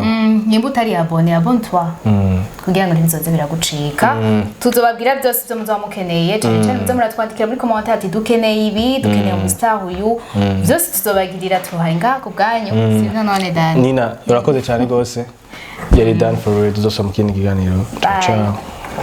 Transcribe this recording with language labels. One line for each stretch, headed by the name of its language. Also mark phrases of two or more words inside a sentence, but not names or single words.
Rundi: nimba utari abone toi kugira ngo ntibizoze biragucika tuzobabwira byose byo muzo mukeneye cyane muzo muratwandikira muri commentaire ati dukeneye ibi dukeneye umustar uyu byose tuzobagirira tuhaye ngaho kubwanyu sivyo none dani Nina urakoze cyane gose yari
English: done for real
Rundi: tuzosoma mu kindi kiganiro ciao